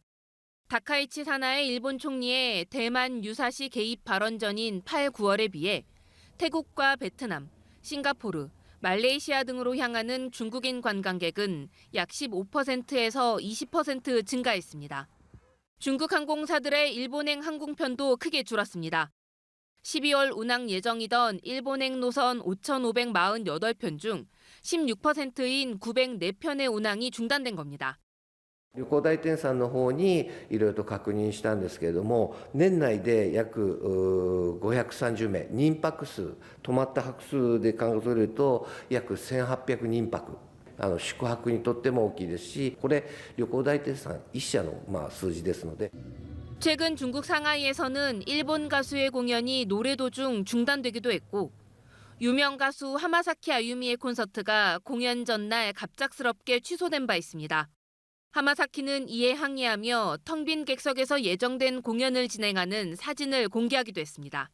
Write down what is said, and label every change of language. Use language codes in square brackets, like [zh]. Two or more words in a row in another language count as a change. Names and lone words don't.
[ko] 다카이치 사나이 일본 총리의 대만 유사시 개입 발언 전인 8, 9월에 비해 태국과 베트남, 싱가포르, 말레이시아 등으로 향하는 중국인 관광객은 약 15%에서 20% 증가했습니다. 중국 항공사들의 일본행 항공편도 크게 줄었습니다. 12월 운항 예정이던 일본행 노선 5,548편 중 16%인 904편의 운항이 중단된 겁니다. [ja] 旅行代理店さんの方にいろいろと確認したんですけれども、年内で約530名、人泊数、泊まった泊数で考えると約1800人泊。宿泊にとっても大きいですし、これ旅行代理店さん1社の数字ですので。 [ko] 최근 중국 상하이에서는 일본 가수의 공연이 노래 도중 중단되기도 했고 유명 가수 하마사키 아유미의 콘서트가 공연 전날 갑작스럽게 취소된 바 있습니다. 하마사키는 이에 항의하며 텅 빈 객석에서 예정된 공연을 진행하는 사진을 공개하기도 했습니다.